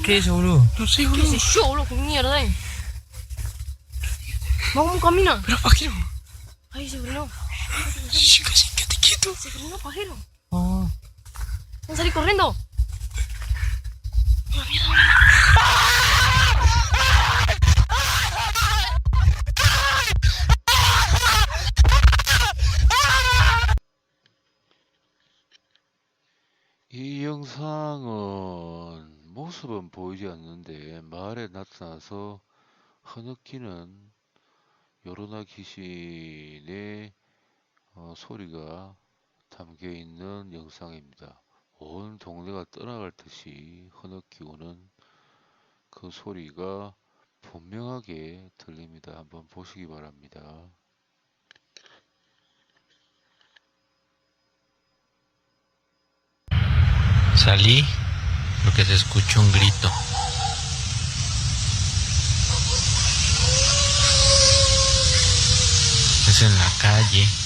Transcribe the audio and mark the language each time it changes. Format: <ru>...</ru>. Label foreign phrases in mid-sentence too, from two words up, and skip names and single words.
<es>¿Qué es eso, boludo? No sé, ¿Qué boludo. sé yo, boludo? ¿Qué mierda es? Vamos, camina. Pero, pajero. Ahí se frenó. Shh, quédate quieto. Se frenó, pajero. Oh. Vamos a salir corriendo. ¡Oh, mierda!</es> <ko>이 영상은 모습은 보이지 않는데 마을에 나타나서 흐느끼는 요로나 귀신의 소리가 담겨 있는 영상입니다. 온 동네가 떠나갈 듯이 흐느끼고는 그 소리가 분명하게 들립니다. 한번 보시기 바랍니다.</ko> <es>Salí porque se escuchó un grito. Es en la calle.</es>